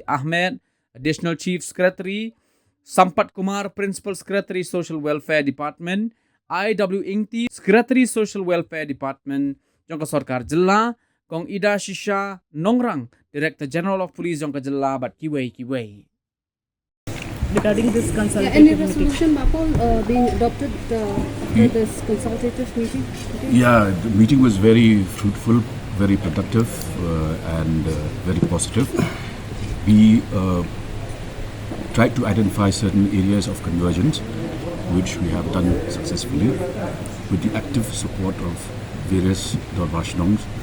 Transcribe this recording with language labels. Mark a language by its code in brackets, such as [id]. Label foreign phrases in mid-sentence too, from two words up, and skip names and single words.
[en] Ahmed, Additional Chief Secretary, Sampat Kumar, Principal Secretary Social Welfare Department, I.W. [kha] Ingti, Secretary Social Welfare Department, jong ka Sorkar Jilla, Kong Ida Shisha Nongrang, Director General of Police jong ka Jilla bat kiwei. [en] Regarding this consultative any meeting. resolution, Bapol, being adopted after this consultative meeting? Yeah, the meeting was very fruitful, very productive, and very positive. We tried to identify certain areas of convergence, which we have done successfully, with the active support of various Dorbar Shnongs.